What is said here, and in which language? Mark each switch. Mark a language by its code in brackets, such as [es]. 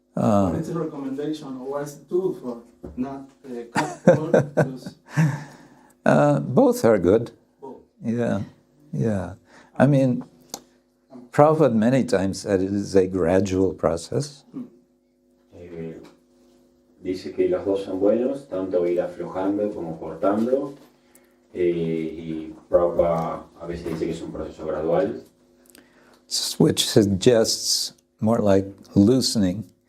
[en] What is the recommendation or what's the tool for not cut or lose? Both are good. Both. Yeah, yeah. I mean, Prabhupada many times said it is a gradual process. [es] Dice que los dos son buenos, tanto ir aflojando como cortando. Y Prabhupada a veces dice que es un proceso gradual. [en] Which suggests more like loosening.